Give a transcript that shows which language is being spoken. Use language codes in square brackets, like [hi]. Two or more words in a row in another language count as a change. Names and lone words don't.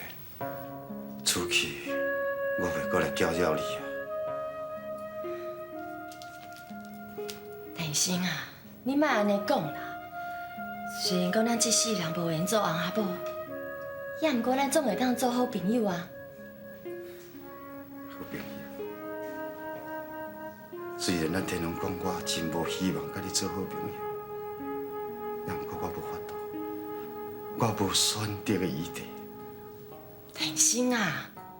[nan] 出去，我袂过来搅扰你啊。天生啊，你莫安尼讲啦。虽然讲咱这世人无缘做翁仔某，也毋过咱总会当做好朋友啊。好朋友。虽然咱天龙讲我真无希望甲你做好朋友，也毋过我无法度，我无选择的余地。天生啊，